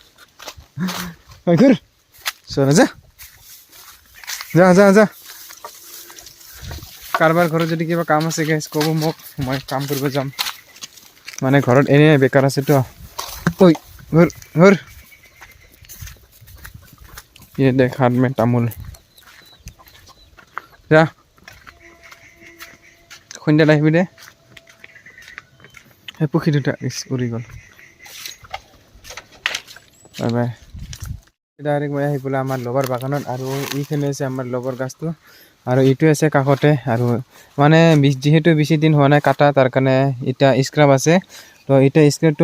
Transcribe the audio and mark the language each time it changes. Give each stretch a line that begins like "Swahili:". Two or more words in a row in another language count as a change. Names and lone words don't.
Assamese: ঘৰ চৰা যা যা যা যা কাৰোবাৰ ঘৰত যদি কিবা কাম আছে গাইজ ক'ব মোক মই কাম কৰিব যাম মানে ঘৰত এনেই বেকাৰ আছেতো ঐ ঘৰ ঘৰ
Hindi: ये देख हाथ में तामुल
Assamese: जा সন্ধিয়াত আহিবি দে সেই পুখুৰী দুটা উৰি গ'ল বাই বাই ডাইৰেক্ট মই আহি পেলাই আমাৰ লগৰ বাগানত আৰু এইখিনি আছে আমাৰ লগৰ গাছটো আৰু এইটো আছে কাষতে আৰু মানে যিহেতু বেছি দিন হোৱা নাই কাটা তাৰ কাৰণে এতিয়া স্ক্ৰাব আছে তো এতিয়া স্ক্ৰাবটো